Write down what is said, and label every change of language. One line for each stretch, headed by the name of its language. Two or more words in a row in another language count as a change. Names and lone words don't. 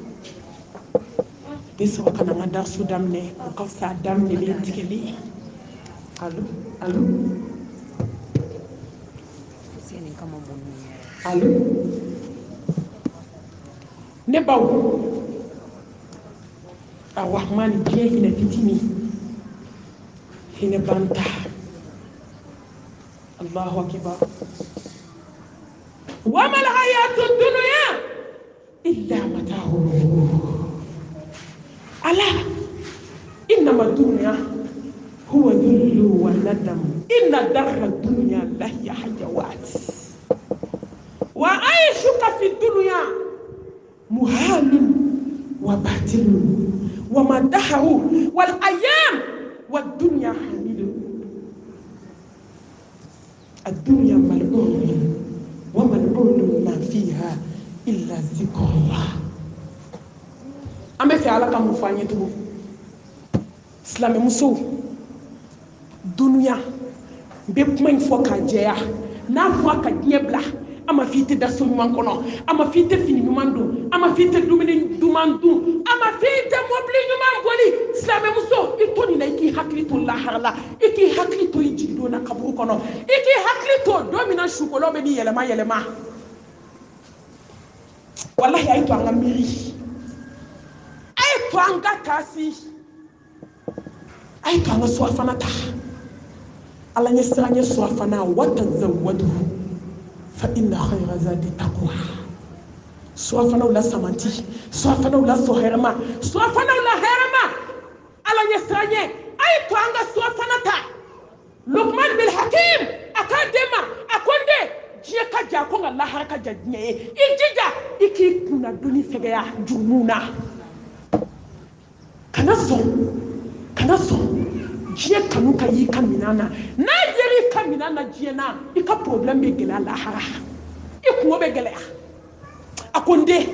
Bambara: bɛ sɔrɔ ka na n ka darasu daminɛ o ka fisa a daminɛlen tigɛli ye allo ne baw arrahmani diɲɛ hinɛ fitinin hinɛ banta
Arabic: الله أكبر وما الحياة الدنيا إلا متاع ألا إنما الدنيا هو ظل وندم إن دار الدنيا لهي حاجات وعيشك في الدنيا محال وباطل ومدحه والأيام والدنيا حميد الدنيا ملعون وملعون ما فيها إلا ذكر الله أما في علاقة مفانيته سلام مسو دنيا بيبمن فوق جايا نافوا كدنيبلا
Bambara: ama fite da so ɲuman kɔnɔ ama fite fini ɲuman don ama fite dumuni duman dun ama fite mobili ɲuman boli silamɛmuso i to nin na i k'i hakili to lahara la i k'i hakili to i jigidon na kaburu kɔnɔ i k'i hakili to don min na sukolaw bɛ ni yɛlɛma wallahi a ye to an ka miiri a ye to an ka taasi a ye to an ka surafana ta ala ɲɛ siran ɲɛ surafana
Arabic: وتزودوا فإن خير زاد التقوى
Bambara: surafanaw la samanti surafanaw la sohɛrɛma surafanaw la hɛrɛma ala ɲɛ siran ɲɛ a ye to an ka surafana ta Luqman bil Hakim a k'a den ma a ko n den diɲɛ ka ja ko nka lahara ka ja diɲɛ ye i jija i k'i kunna donni fɛgɛya jurumu na kana sɔn diɲɛ kanu ka y'i ka minan na n'a yera i ka minan na diɲɛ na i ka problème bɛ gɛlɛya lahara i kungo bɛ gɛlɛya a ko n den